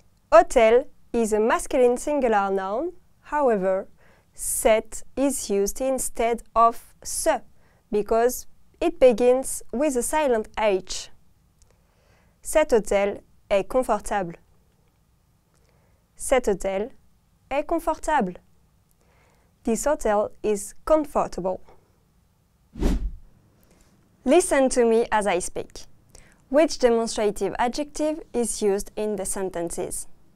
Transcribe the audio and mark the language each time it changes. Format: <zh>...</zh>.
<en>Hotel is a masculine singular noun. However, cet is used instead of se because it begins with a silent H.</en> <fr>Cet hôtel est confortable. Cet hôtel est confortable.</fr> <en>This hotel is comfortable. Listen to me as I speak. Which demonstrative adjective is used in the sentences?</en>